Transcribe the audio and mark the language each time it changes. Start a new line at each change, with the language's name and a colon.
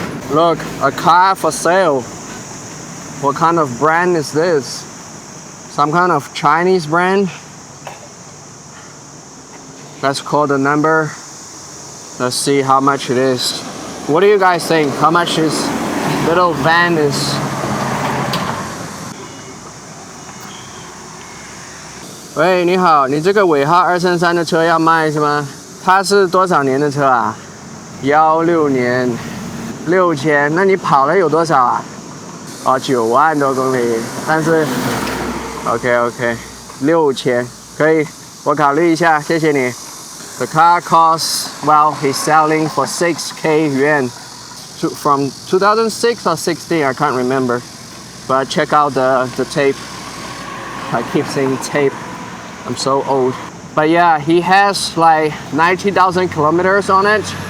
English: Look, a car for sale. What kind of brand is this? Some kind of Chinese brand. Let's call the number. Let's see how much it is. What do you guys think? How much this little van is?
Chinese: 喂，你好，你这个尾号233的车要卖是吗？它是多少年的车啊？16年，6000。那你跑了有多少啊？哦，9万多公里。但是 ，OK，6000可以，我考虑一下，谢谢你。
English: The car costs, well, he's selling for 6K yuan from 2006 or 16, I can't remember. But check out the tape. I keep saying tape. I'm so old. But yeah, he has like 90,000 kilometers on it.